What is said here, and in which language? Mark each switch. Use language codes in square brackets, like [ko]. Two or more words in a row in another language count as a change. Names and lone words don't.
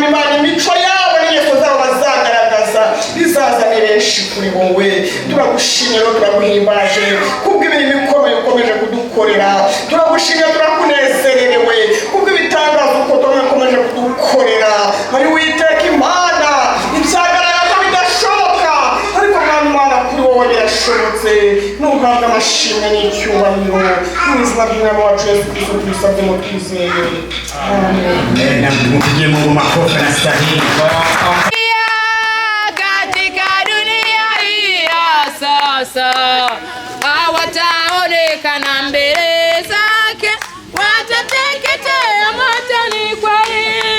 [rw] Imana imico yabo n'ingeso zabo bazagaragaza bizazane benshi kuri wowe turagushimye no turaguhimbaje kubw'imirimo ikomeye ukomeje kudukorera turagushimye turakunezererewe kubw'ibitangaza uko ukomeje kudukorera ari Uwiteka Imana ibyagaragara ko bidashoboka ariko mwami Imana kuri wowe birashobotse n'uhabwa amashimwe n'icyubahiro mu izina ry'umwami wacu Yesu Kristo tubisabye mu twizeye amen. [sw] Mpigie Mungu makofi na stahili. Katika dunia hii ya sasa hawataonekana mbele zake, watateketea motoni kwa yeye.